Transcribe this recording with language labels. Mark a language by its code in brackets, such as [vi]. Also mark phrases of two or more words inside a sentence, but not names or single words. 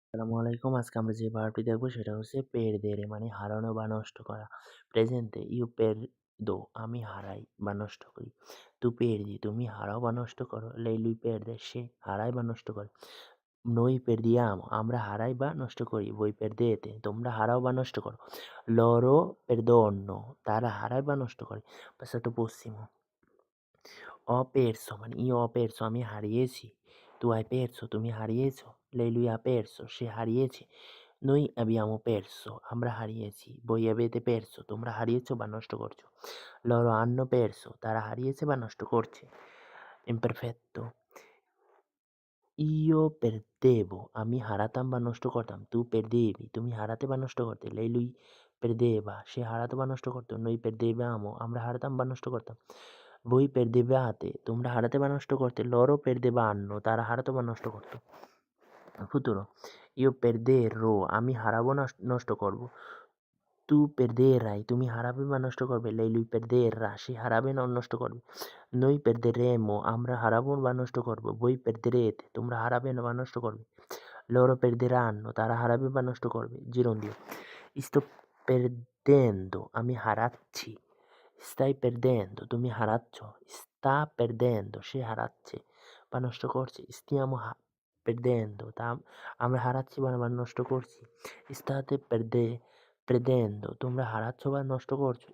[bn] আসসালামু আলাইকুম। আজকে আমরা যে ভার্বটি দেখবো সেটা হচ্ছে perdere মানে হারানো বা নষ্ট করা। প্রেজেন্টে [it] io perdo [bn] আমি হারাই বা নষ্ট করি। [it] Tu perdi [bn] তুমি হারাও বা নষ্ট করো। [it] Lei lui perde [bn] সে হারায় বা নষ্ট করে। [it] Noi perdiamo [bn] আমরা হারাই বা নষ্ট করি। [it] Voi perdete [bn] তোমরা হারাও বা নষ্ট করো। [it] Loro perdono [bn] তারা হারায় বা নষ্ট করে। [it] Passato prossimo ho perso মানে io ho perso [bn] আমি হারিয়েছি। [it] Tu hai perso [bn] তুমি হারিয়েছো। [it] Lei lui ha perso [bn] সে হারিয়েছে। [it] Noi abbiamo perso [bn] আমরা হারিয়েছি। [it] Voi avete perso [bn] তোমরা হারিয়েছো বা নষ্ট করছো। [it] Loro hanno perso [bn] তারা হারিয়েছে বা নষ্ট করছে। [it] Imperfetto io perdevo [bn] আমি হারাতাম বা নষ্ট করতাম। [it] Tu perdevi [bn] তুমি হারাতে বা নষ্ট করতে। [it] Lei lui perdeva [bn] সে হারাতো বা নষ্ট করতো। [it] Noi perdevamo [bn] আমরা হারাতাম বা নষ্ট করতাম। [it] Voi perdevate [bn] তোমরা হারাতে বা নষ্ট করতে। [it] Loro perdevano [bn] তারা হারাতো বা নষ্ট করতো। [it] Futuro io perderò [bn] আমি হারাবো না নষ্ট করব। [it] Tu perderai [bn] তুমি হারাবে বা নষ্ট করবে। [it] Lei lui perderà [bn] সে হারাবে না নষ্ট করবে। [it] Noi perderemo [bn] আমরা হারাবো বা নষ্ট করব। [it] Voi perderete [bn] তোমরা হারাবে না বা নষ্ট করবে। [it] Loro perderanno [bn] তারা হারাবে বা নষ্ট করবে। [it] Gerundio sto perdendo [bn] আমি হারাচ্ছি। [it] Stai perdendo [bn] তুমি হারাচ্ছ। [it] Sta perdendo [bn] সে হারাচ্ছে বা নষ্ট করছে। [it] Stiamo perdendo [bn] তা আমরা হারাচ্ছি বা নষ্ট করছি। [it] State perdendo [bn] তোমরা হারাচ্ছ বা নষ্ট করছো।